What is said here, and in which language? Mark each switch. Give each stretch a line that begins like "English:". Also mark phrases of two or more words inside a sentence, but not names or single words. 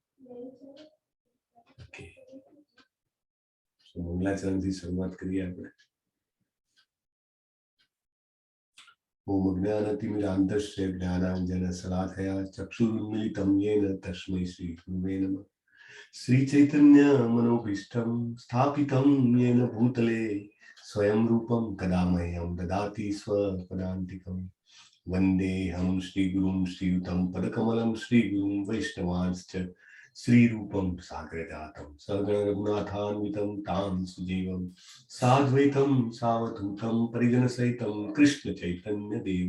English: Okay, so
Gujarati: મંગલાચરણથી શરૂઆત કરીએ આપણે.
Sanskrit: ઓમ અજ્ઞાનતિમિરાન્ધસ્ય જ્ઞાનાંજનશલાકયા ચક્ષુરુન્મિલિतं येन તસ્મૈ શ્રી ગુરવે નમઃ. श्री चैतन्य मनोभीष्टं स्थापितं येन भूतले स्वयं रूपं कदा मह्यं ददाति स्वपदान्तिकं वन्देऽहं श्रीगुरुं श्रीयुतं पदकमलं श्रीगुरुं वैष्णवांश्च श्रीरूपं साग्रजातं सहगण रघुनाथान्वितं तां सुजीवं साद्वैतं सावधूतं परिजनसहितं कृष्ण चैतन्य देव